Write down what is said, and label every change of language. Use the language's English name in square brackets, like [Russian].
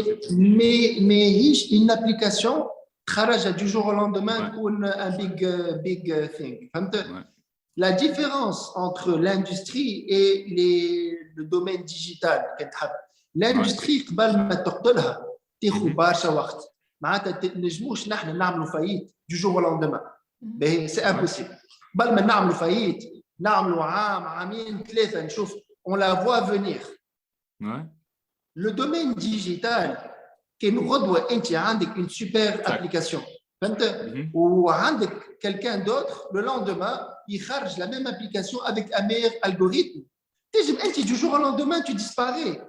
[French] mais هيش une application خرج du jour au lendemain تكون [English] un big thing. [French] La différence entre l'industrie et le domaine digital, l'industrie [Arabic] قبل ما تقتلها تاخذ برشا وقت. معناتها نجموش نحن نعملوا فايت [French] du jour au lendemain. Mais c'est impossible. [Arabic] قبل ما نعملوا فايت نعملوا عام عامين ثلاثة نشوف [French] on la voit venir. Le domaine digital [Arabic] كان غدوة أنت عندك [French] une super application. [Arabic] فهمت؟ وعندك [French] quelqu'un d'autre le lendemain يخرج la même application avec un meilleur algorithme. [Arabic] تجم أنت [French] du jour au lendemain tu disparais.